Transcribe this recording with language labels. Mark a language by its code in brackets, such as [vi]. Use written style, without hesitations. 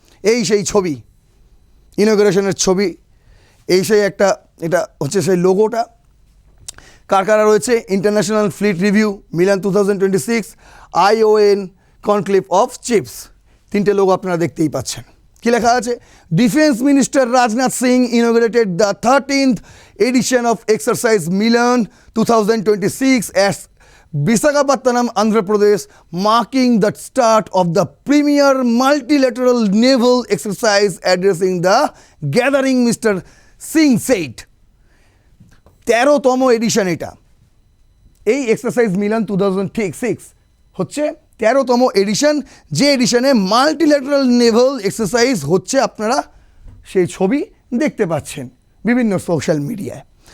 [bn] এই সেই ছবি, ইনগ্রেশনের ছবি, এই সেই একটা, এটা হচ্ছে সেই লোগোটা। কার কারা রয়েছে? International fleet review Milan 2026, ION conclave of chiefs, 3টে লোগো আপনারা দেখতেই পাচ্ছেন। কি লেখা আছে? [en] Defence minister Rajnath Singh inaugurated the 13th edition of exercise Milan 2026 at Visakhapatnam, Andhra Pradesh, marking the start of the premier multilateral naval exercise. Addressing the gathering, Mr. Singh said, [bn] 13তম addition এটা। এই exercise মিলন 2026 হচ্ছে 13তম addition, যে এডিশনে multilateral Naval exercise হচ্ছে। আপনারা সেই ছবি দেখতে পাচ্ছেন বিভিন্ন সোশ্যাল মিডিয়ায়।